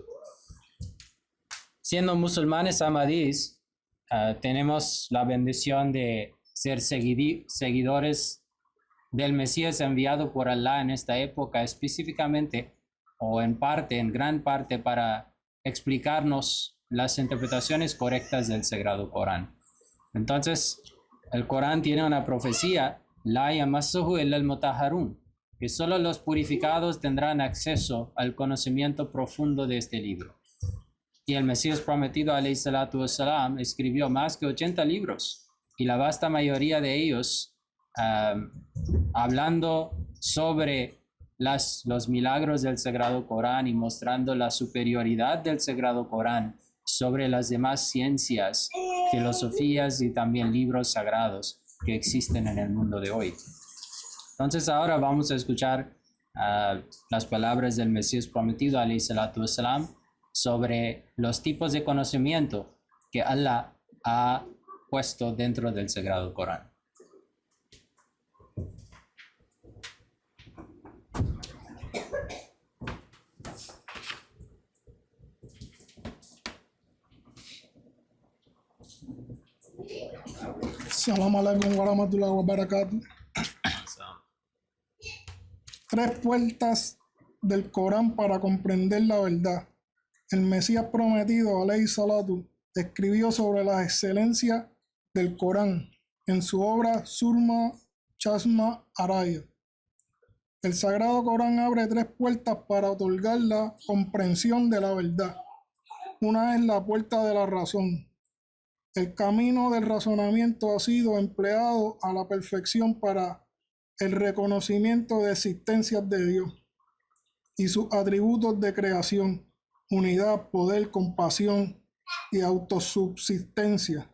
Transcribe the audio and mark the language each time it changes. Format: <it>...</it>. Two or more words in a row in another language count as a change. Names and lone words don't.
<es>Siendo musulmanes ahmadís, tenemos la bendición de ser seguidores del Mesías enviado por Alá en esta época, específicamente o en gran parte para explicarnos las interpretaciones correctas del Sagrado Corán. Entonces, el Corán tiene una profecía:</es> <ar>لا يمسه إلا المطهرون,</ar> <es>que solo los purificados tendrán acceso al conocimiento profundo de este libro. Y el Mesías prometido,</es> <ar>عليه الصلاة والسلام,</ar> <es>escribió más que 80 libros, y la vasta mayoría de ellos hablando sobre los milagros del Sagrado Corán y mostrando la superioridad del Sagrado Corán sobre las demás ciencias, filosofías y también libros sagrados que existen en el mundo de hoy. Entonces ahora vamos a escuchar las palabras del Mesías prometido,</es> <ar>عليه الصلاة والسلام,</ar> <es>sobre los tipos de conocimiento que Allah ha puesto dentro del Sagrado Corán.</es> <ar>السلام عليكم ورحمة الله وبركاته.</ar> <es>Tres puertas del Corán para comprender la verdad. El Mesías prometido,</es> <ar>عليه الصلاة,</ar> <es>escribió sobre las excelencias del Corán en su obra Surma Chasma Araya. El Sagrado Corán abre tres puertas para otorgar la comprensión de la verdad. Una es la puerta de la razón. El camino del razonamiento ha sido empleado a la perfección para el reconocimiento de existencias de Dios y sus atributos de creación, unidad, poder, compasión y autosubsistencia.</es>